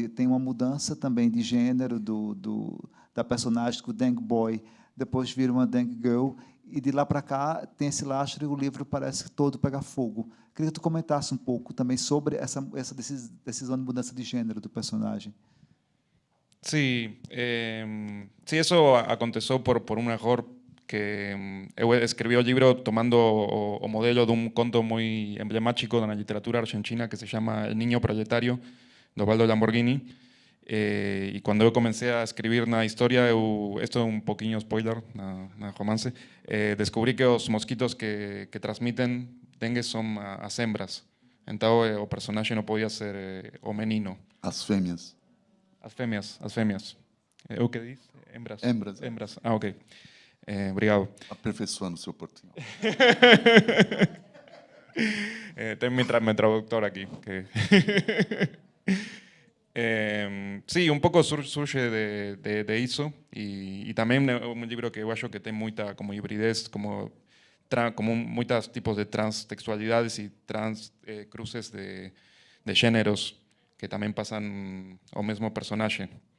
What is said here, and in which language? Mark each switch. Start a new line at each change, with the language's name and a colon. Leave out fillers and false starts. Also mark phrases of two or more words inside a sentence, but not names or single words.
Portuguese: Tem uma mudança também de gênero da personagem, o Deng Boy, depois vira uma Deng Girl, e de lá para cá tem esse lastro e o livro parece todo pegar fogo. Queria que tu comentasse um pouco também sobre essa decisão de mudança de gênero do personagem.
Spanish: Sí, sí, eso aconteció por un error que escribí el libro tomando
Portuguese: o modelo
Spanish: de un conto muy emblemático de la literatura argentina que se llama El niño proletario, de Osvaldo Lamborghini. Y cuando yo comencé a escribir una historia, esto es un poquito spoiler, un romance, descubrí que los mosquitos que transmiten dengue son as hembras. Entonces, el personaje no podía ser
Portuguese: o menino. As fêmeas. As fêmeas. O que diz? Hembras.
Spanish: Hembras.
Portuguese: Ah, ok. Obrigado. Aperfeiçoando o seu portunhol.
Spanish: Tengo mi traductor aquí. Sí, un
Portuguese: pouco surge de isso e também é um livro que eu acho que tem muita como hibridez, como muitos tipos de transtextualidades e cruces de gêneros que também passam ao mesmo personagem.